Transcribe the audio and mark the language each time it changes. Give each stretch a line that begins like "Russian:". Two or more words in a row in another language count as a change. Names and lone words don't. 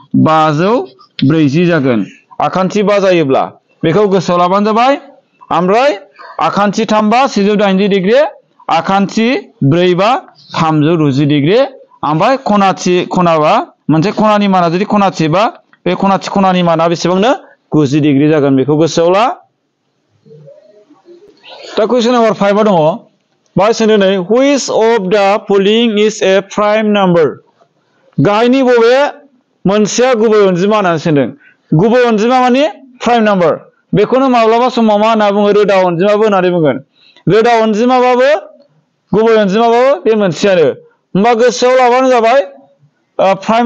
Bodo: 540 जागोन आखान्थि 5 जायोब्ला बेखौ गोसोआव लाबानो जाबाय ओमफ्राय आखान्थि 3 बा 180 डिग्री आखान्थि 4 बा 360 डिग्री ओमफ्राय खनाबा मोनसे खनानि माना जुदि खनाथि बा बे खनानि माना बेसेबांनो 90 डिग्री जागोन बेखौ गोसोआव ला दा
English: question number
Bodo: 5 आव दङ बाहाय सोंदों नै
English: which of the following is a prime number
Bodo: गाहायनि बबे मोनसेया गुबै अनजिमा होननानै सोंदों गुबै अनजिमा माने
English: prime number
Bodo: बेखौनो माब्लाबा समाव मा होनना बुङो रोदा अनजिमाबो होननानै बुंगोन रोदा अनजिमाबाबो गुबै अनजिमाबाबो बे मोनसेयानो होमबा गोसोआव लाबानो जाबाय प्राइम